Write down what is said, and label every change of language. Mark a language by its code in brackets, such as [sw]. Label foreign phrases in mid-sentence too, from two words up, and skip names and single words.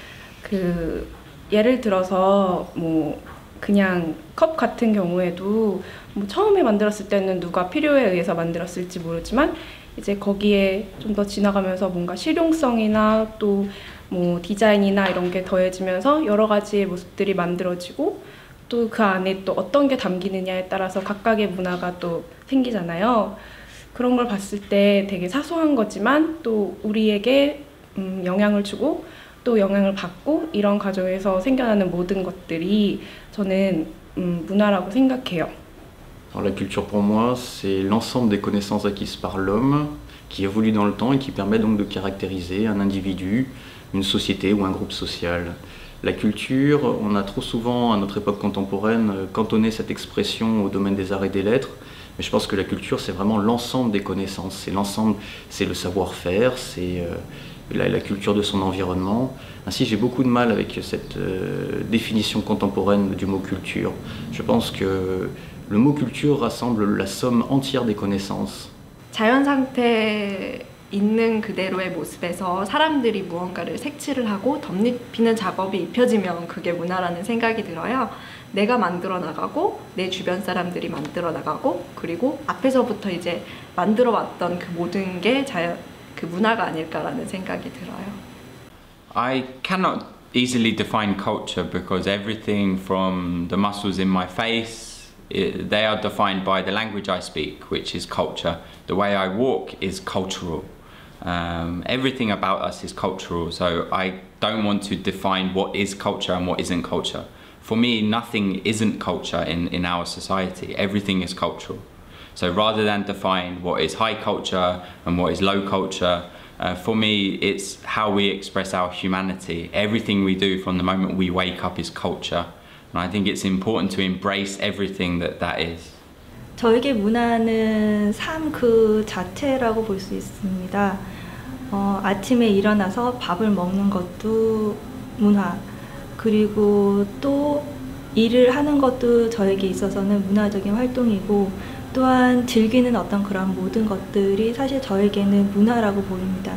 [ko] 예를 들어서 그냥 컵 같은 경우에도 처음에 만들었을 때는 누가 필요에 의해서 만들었을지 모르지만 이제 거기에 좀 더 지나가면서 뭔가 실용성이나 또 디자인이나 이런 게 더해지면서 여러 가지의 모습들이 만들어지고 또 그 안에 또 어떤 게 담기느냐에 따라서 각각의 문화가 또 생기잖아요. 그런 걸 봤을 때 되게 사소한 거지만 또 우리에게 영향을 주고 또 영향을 받고 이런 과정에서 생겨나는 모든 것들이 저는 문화라고 생각해요. [fr] Alors la culture pour moi, c'est l'ensemble des connaissances acquises par l'homme qui évolue dans le temps et qui permet donc de caractériser un individu, une société ou un groupe social. La culture, on a trop souvent à notre époque contemporaine cantonné cette expression au domaine des arts et des lettres, mais je pense que la culture c'est vraiment l'ensemble des connaissances, c'est l'ensemble, c'est le savoir-faire, c'est la culture de son environnement. Ainsi j'ai beaucoup de mal avec cette définition contemporaine du mot culture. Je pense que le mot culture rassemble la somme entière des connaissances. [ko] 자연 상태 있는 그대로의 모습에서 사람들이 무언가를 색칠을 하고 덧입히는 작업이 입혀지면 그게 문화라는 생각이 들어요. 내가 만들어 나가고 내 주변 사람들이 만들어 나가고 그리고 앞에서부터 이제 만들어 왔던 그 모든 게 그 문화가 아닐까라는 생각이 들어요. [en] I cannot easily define culture because everything from the muscles in my face, they are defined by the language I speak, which is culture. The way I walk is cultural. Everything about us is cultural, so I don't want to define what is culture and what isn't culture. For me, nothing isn't culture in our society. Everything is cultural. So rather than define what is high culture and what is low culture, for me, it's how we express our humanity. Everything we do from the moment we wake up is culture. And I think it's important to embrace everything that is. [ko] 저에게 문화는 삶 그 자체라고 볼 수 있습니다. 아침에 일어나서 밥을 먹는 것도 문화, 그리고 또 일을 하는 것도 저에게 있어서는 문화적인 활동이고, 또한 즐기는 어떤 그런 모든 것들이 사실 저에게는 문화라고 보입니다.